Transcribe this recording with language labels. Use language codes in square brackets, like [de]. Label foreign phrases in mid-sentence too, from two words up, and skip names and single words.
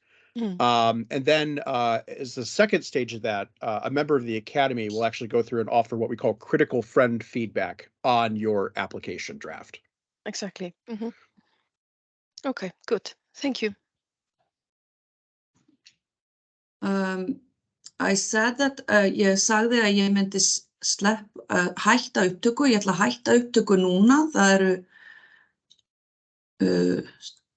[en] And then as the second stage of that, a member of the academy will actually go through and offer what we call critical friend feedback on your application draft. Exactly. Okay, good. Thank you. I said that, [is] ég sagði að ég myndi hætta upptöku. Ég ætla að hætta upptöku núna. Það eru